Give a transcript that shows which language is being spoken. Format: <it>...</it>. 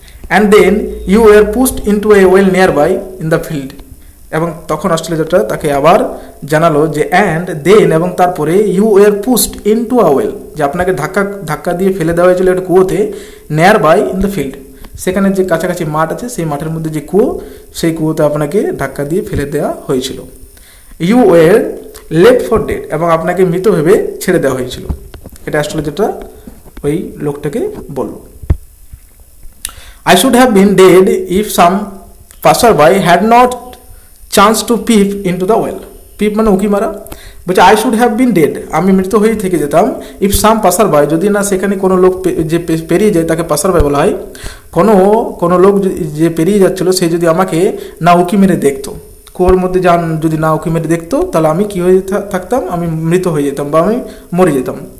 <en>and then you were pushed into a well nearby in the field,</en> <bn>এবং তখন অস্ট্রেলিয়াটা তাকে আবার জানালো যে</bn> <en>and then,</en> <bn>এবং তারপরে</bn> <en>you were pushed into a well,</en> <bn>যে আপনাকে ধাক্কা দিয়ে ফেলে দেওয়া হয়েছিল একটা কুয়োতে,</bn> <en>nearby in the field,</en> <bn>সেখানে যে কাছাকাছি মাঠ আছে সেই মাঠের মধ্যে যে কুয়ো, সেই কুয়োতে আপনাকে ধাক্কা দিয়ে ফেলে দেওয়া হয়েছিল।</bn> <en>you were left for dead,</en> <bn>এবং আপনাকে মৃত ভেবে ছেড়ে দেওয়া হয়েছিল। এটা অ্যাস্ট্রোলজারটা ওই লোকটাকে বলল।</bn> <en>I should have been dead if some passerby had not chanced to peep into the well.</en> <bn>Peep মানে উকি মারা, বলছে</bn> <en>I should have been dead,</en> <bn>আমি মৃত হয়ে থেকে যেতাম,</bn> <en>if some passerby,</en> <bn>যদি না সেখানে কোনো লোক যে পেরিয়ে যায় তাকে পাসারবাই বলা হয়, কোনো লোক যে পেরিয়ে যাচ্ছিল সে যদি আমাকে না উকি মেরে দেখতো, কুয়োর মধ্যে যদি না উকি মেরে দেখতো, তাহলে আমি কি হয়ে থাকতাম, আমি মৃত হয়ে যেতাম বা আমি মরে যেতাম।</bn>